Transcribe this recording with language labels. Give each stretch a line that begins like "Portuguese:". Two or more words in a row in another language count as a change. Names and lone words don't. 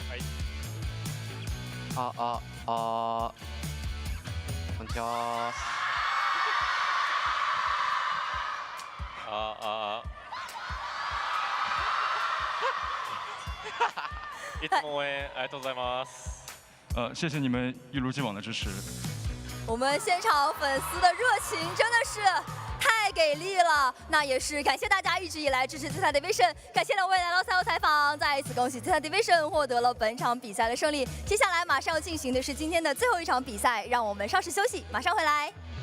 Japanese: はい。こんにちは。いつも応援ありがとうございます。
Chinese: 谢谢你们一如既往的支持。我们现场粉丝的热情真的是太给力了，那也是感谢大家一直以来支持 ZETA Division， 感谢两位来到赛后采访，再一次恭喜 ZETA Division 获得了本场比赛的胜利。接下来马上要进行的是今天的最后一场比赛，让我们稍事休息，马上回来。